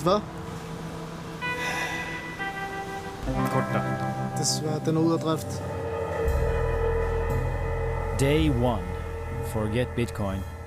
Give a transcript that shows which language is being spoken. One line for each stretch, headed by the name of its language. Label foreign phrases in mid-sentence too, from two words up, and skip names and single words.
Norwegian: Vet hva? Kort da.
Danish: desværre, den er ude af drift.
English: Day 1. Forget Bitcoin.